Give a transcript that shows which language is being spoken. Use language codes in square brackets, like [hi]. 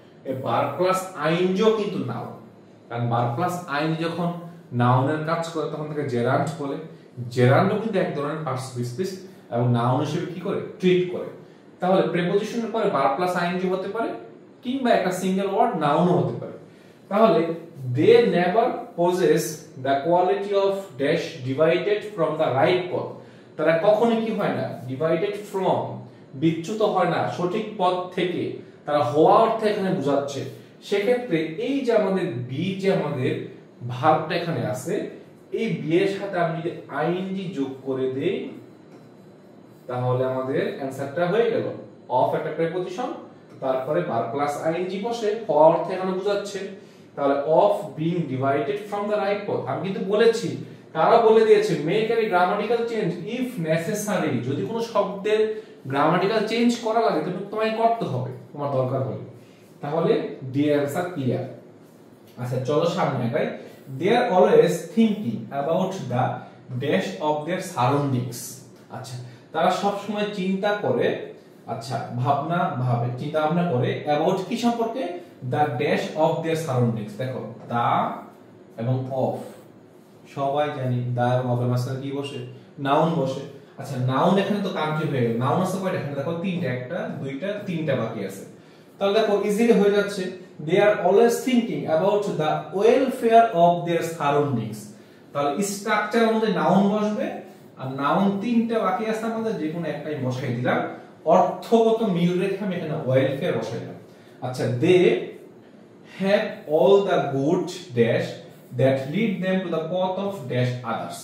[bn] এই verb plus INGO কিন্তু noun, কারণ ভার্ব প্লাস আইএনজি যখন নাউনের কাজ করে তখন তাকে জেরান্ড বলে। জেরান্ডও কিন্তু এক ধরনের পার্টিসিপল স্পিচ এবং নাউন হিসেবে কি করে? ট্রিট করে। তাহলে প্রিপজিশনের পরে ভার্ব প্লাস আইএনজি হতে পারে, কিংবা একটা সিঙ্গেল ওয়ার্ড নাউনও হতে পারে। [en] তাহলে they never possess the quality of dash divided from the right path। [bn] তারা কখনো কি হয় না? [en] divided from, [bn] বিচ্যুত হয় না সঠিক পথ থেকে, তারা হওয়া অর্থে এখানে বোঝাচ্ছে। সেক্ষেত্রে এই যে আমাদের বি, যে আমাদের ভার্বটা এখানে আছে, এই বি এর সাথে আমি যদি আইএনজি যোগ করে দেই, তাহলে আমাদের অ্যানসারটা হয়ে গেল। অফ একটা প্রিপজিশন, তারপরে ভার্ব প্লাস আইএনজি বসে হওয়া অর্থে এখানে বোঝাচ্ছে। তাহলে [en] of being divided from the right [bn] পথ। আমি কিন্তু বলেছি, তারা বলে দিয়েছে [en] make any grammatical change if necessary, [bn] যদি কোনো শব্দের গ্রামাটিক্যাল চেঞ্জ করা লাগে তবে তোমায় করতে হবে, তোমার দরকার হলে। তাহলে ডি অ্যানসার ক্লিয়ার। আচ্ছা, চলো সামনে আগাই। [en] they are always thinking about the dash of their surroundings। [bn] আচ্ছা, তারা সব সময় চিন্তা করে, আচ্ছা চিন্তা ভাবনা করে about কি সম্পর্কে? [en] the dash of their surroundings। [bn] দেখো দা এবং অফ, সবাই জানি দা এবং অফ এর মাঝখানে কি বসে? নাউন বসে। আচ্ছা, নাউন এখানে তো কান্ট্রি হয়ে গেল। নাউন আছে কয়টা? এখানে দেখো তিনটা, একটা দুইটা তিনটা বাকি আছে। তাহলে দেখো ইজিলি হয়ে যাচ্ছে। [en] they are always thinking about the welfare of their surroundings। [bn] তাহলে স্ট্রাকচার অনুযায়ী নাউন বসবে, আর নাউন তিনটা বাকি আছে আমাদের, যে কোনো একটাই বসাই দিলাম। অর্থগত মিল রেখে আমি এখানে ওয়েলফেয়ার বসাইলাম। [en] আচ্ছা, they have all the good dash that lead them to the path of dash others।